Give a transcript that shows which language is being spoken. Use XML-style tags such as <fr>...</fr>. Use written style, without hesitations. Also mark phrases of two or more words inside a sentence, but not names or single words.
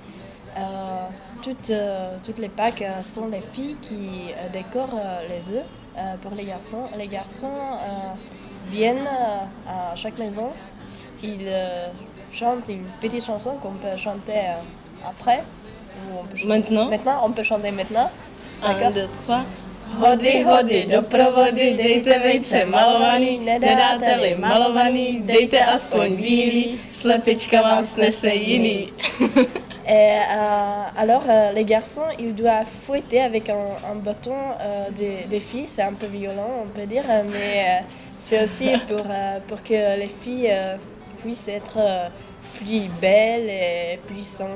<fr>Toutes les Pâques sont les filles qui décorent les œufs pour les garçons. Les garçons viennent à chaque maison, ils chantent une petite chanson qu'on peut chanter après. Maintenant, On peut chanter maintenant. 1, 2, 3.</fr> <cs>Hody, hody, doprovody, dejte vejce malovaný, nedáte-li malovaný, dejte aspoň bílý, slepička vám snese jiný.</cs> <fr>Et alors, les garçons, ils doivent fouetter avec un bâton des filles. C'est un peu violent, on peut dire, mais c'est aussi pour que les filles puissent être plus belles et plus saines.</fr>